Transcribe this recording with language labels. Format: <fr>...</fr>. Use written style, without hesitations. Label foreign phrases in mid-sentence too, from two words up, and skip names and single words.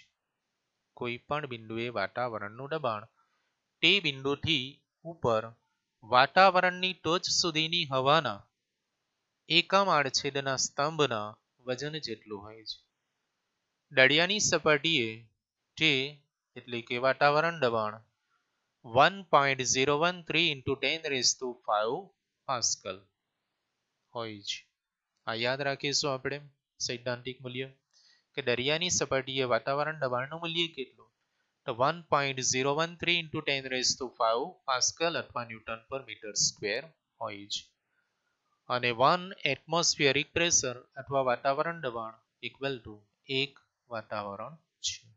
<gu>કોઈ પણ બિંદુએ વાતાવરણનું દબાણ તે બિંદુથી ઉપર વાતાવરણની ટોચ સુધીની હવાના એકમ આડછેદના સ્તંભના વજન જેટલું હોય છે. દરિયાની સપાટીએ તે એટલે કે વાતાવરણ દબાણ 1.013</gu> <en>into 10 raised to 5</en> <gu>પાસ્કલ હોય છે. આ યાદ રાખીશું આપણે સૈદ્ધાંતિક મૂલ્ય કે દરિયાની સપાટીએ વાતાવરણ દબાણનું મૂલ્ય કેટલું? તો 1.013</gu> <en>into 10 raised to 5</en> <gu>પાસ્કલ અથવા ન્યૂટન પર મીટર સ્ક્વેર હોય છે. અને 1</gu> <en>atmospheric pressure</en> <gu>અથવા વાતાવરણ દબાણ</gu> <en>equal to</en> <gu>1 વાતાવરણ છે.</gu>